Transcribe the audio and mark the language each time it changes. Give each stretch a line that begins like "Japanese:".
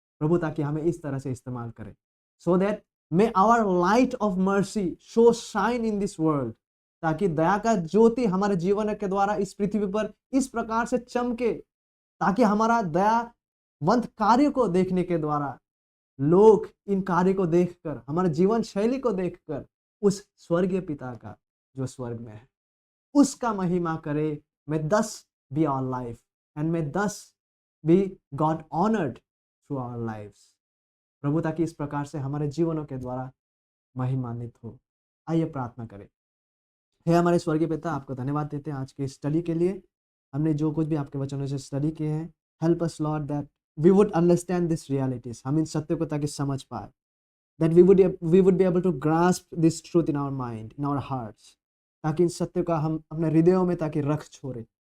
Hindi: प्रभु ताकि हमें इस तरह से इस्तेमाल करे,
English: so that may our light of mercy show shine in this world,
Hindi: ताकि दया का ज्योति हमारे जीवन के द्वारा इस पृथ्वी पर इस प्रकार से चमके, ताकि हमारा दयावंत कार्य को देखने के द्वारा लोग इन कार्य को देखकर, हमारे जीवन शैली को देखकर उस स्वर्गीय पिता का जो स्वर्ग में है उसका महिमा करे।
English: May thus be our life, and may thus be God honored through our lives।
Hindi: प्रभु ताकि इस प्रकार से हमारे जीवनों के द्वारा महिमान्वित हो। आइए प्रार्थना करें। हे हमारे स्वर्गीय पिता, आपको धन्यवाद देते हैं आज के स्टडी के लिए। हमने जो कुछ भी आपके वचनों से स्टडी किए हैं,
English: Help us lord that we would understand this realities.
Hindi: हम इन सत्य को ताकि समझ पाए,
English: that we would be able to grasp this truth in our mind, in our hearts,
Hindi: ताकि इस सत्य का हम अपने हृदयों में ताकि रख छोड़े,